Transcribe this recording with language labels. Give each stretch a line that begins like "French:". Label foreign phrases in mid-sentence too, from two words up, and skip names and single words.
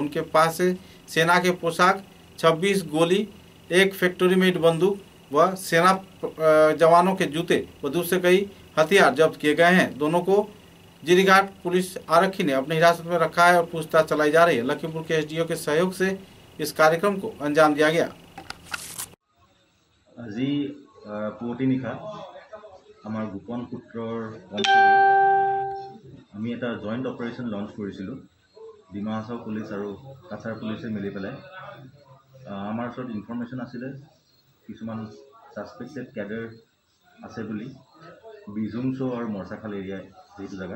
Hindi: उनके पास से सेना के पोशाक, 26 गोली, 1 फैक्ट्री मेड बंदूक व सेना जवानों के जूते व दूसरे कई हथियार जब्त किए गए हैं। दोनों को जिरीघाट पुलिस आरक्षी ने अपनी हिरासत में रखा है और पूछताछ चलाई जा रही है। लखीमपुर के एसडीओ के सहयोग से इस कार्यक्रम को अंजाम दिया गया।
Assamese: আজি পুৱতি নিশা আমাৰ গোপন সূত্ৰৰ আমি এটা
English: joint operation launch
Assamese: কৰিছিলোঁ। ডিমা হাছাও পুলিচ আৰু কাছাৰ পুলিচে মিলি পেলাই আমাৰ ওচৰত ইনফৰমেশ্যন আছিলে কিছুমান
English: suspected cadre
Assamese: আছে বুলি বিজুংচো আৰু মৰ্চাখাল এৰিয়া সেইটো জেগাত।